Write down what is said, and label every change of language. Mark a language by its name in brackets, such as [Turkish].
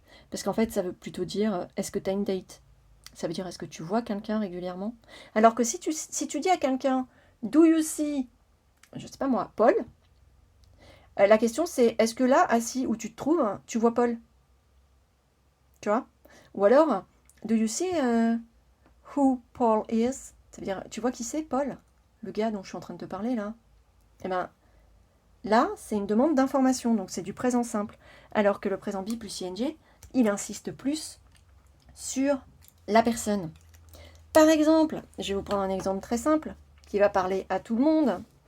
[French] Parce qu'en fait, ça veut plutôt dire est-ce que tu as une date? Ça veut dire est-ce que tu vois quelqu'un régulièrement? Alors que si tu dis à quelqu'un [English] do you see, [French] je sais pas moi, Paul? La question c'est est-ce que là, assis où tu te trouves, tu vois Paul? Tu vois? Ou alors, [English] do you see who Paul is? [French] Ça veut dire tu vois qui c'est Paul? Le gars dont je suis en train de te parler là? Eh bien, là, c'est une demande d'information, donc c'est du présent simple. Alors que le présent be plus ing, il insiste plus sur la personne. Par exemple, je vais vous prendre un exemple très simple qui va parler à tout le monde.